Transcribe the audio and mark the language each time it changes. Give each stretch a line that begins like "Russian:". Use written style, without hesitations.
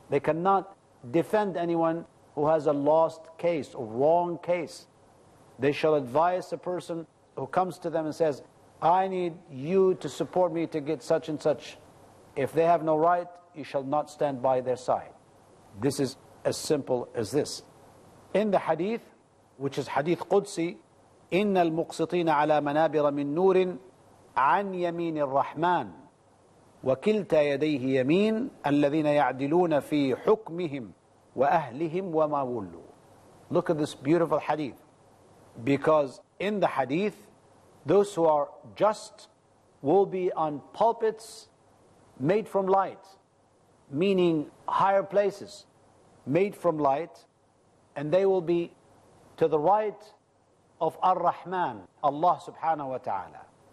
English: They cannot defend anyone who has a lost case or wrong case. They shall advise a person who comes to them and says, I need you to support me to get such and such. If they have no right, you shall not stand by their side. This is as simple as this. In the hadith, which is hadith Qudsi,
Arabic: إِنَّ الْمُقْسِطِينَ عَلَى مَنَابِرَ مِن نُورٍ عَنْ يَمِينِ الرَّحْمَنِ وَكِلْتَا يَدَيْهِ يَمِينَ الَّذِينَ يَعْدِلُونَ فِي حُكْمِهِمْ وَأَهْلِهِمْ وَمَا وُلُّوا.
English: Look at this beautiful hadith. Because in the hadith, those who are just will be on pulpits made from light, meaning higher places made from light, and they will be to the right of Ar-Rahman, Allah subhanahu wa ta'ala.